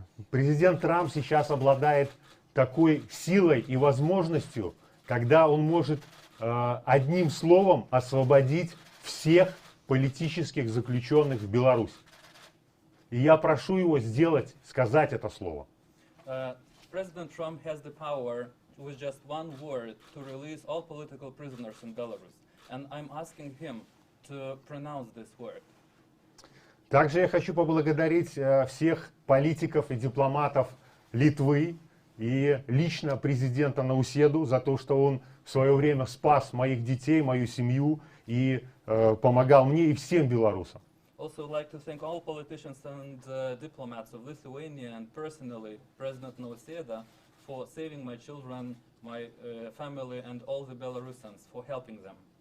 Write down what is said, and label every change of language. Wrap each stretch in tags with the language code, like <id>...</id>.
<ru>Президент Трамп сейчас обладает такой силой и возможностью, когда он может одним словом освободить всех политических заключенных в Беларуси. И я прошу его сказать это слово.</ru> <en>President Trump has the power, with just one word, to release all political prisoners in Belarus. And I'm asking him to pronounce this word.</en> <ru>Также я хочу поблагодарить всех политиков и дипломатов Литвы и лично президента Науседу за то, что он в свое время спас моих детей, мою семью и помогал мне и всем белорусам.</ru> <en>Also, I'd like to thank all politicians and diplomats of Lithuania and personally President Nauseda for saving my children, my family and all the Belarusians for helping them.</en>